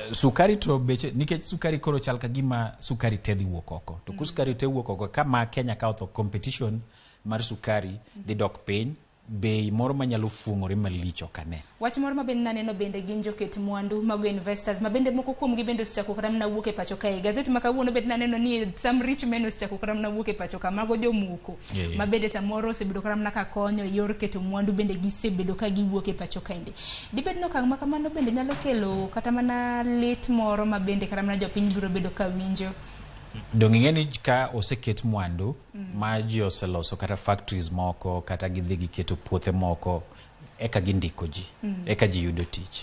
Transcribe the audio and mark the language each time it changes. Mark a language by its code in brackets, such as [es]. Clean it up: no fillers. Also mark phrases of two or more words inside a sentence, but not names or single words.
[luo] Sukari to beche, nikech sukari koro chal ka gima sukari te dhi wuok oko. To sukari te wuok oko, kama Kenya ka otho competition mar sukari dhi dok piny, bei moro manyalo fuong'ore malich ok ane. Wach moro mabende naneno bende gin joket mwandu mago investors mabende moko kuomgi bende osechako kata mana wuok e pacho kae. Gazeti ma kawuono bende naneno ni [en] some rich men [luo] osechako kata mana wuok e pacho ka, mago jomuko mabende samoro osebedo kata mana ka konyo yor keto mwandu bende gisebedo ka giwuok e pacho kaendi. Dibed no okang' ma kamano bende nyalo kelo kata mana lit moro mabende kata mana jopiny biro bedo ka winjo. Dong ing'eni ka oseket mwandu ma ji oseloso kata factories moko kata gidhi giketo puothe moko eka gindiko ji, eka ji yudo tich.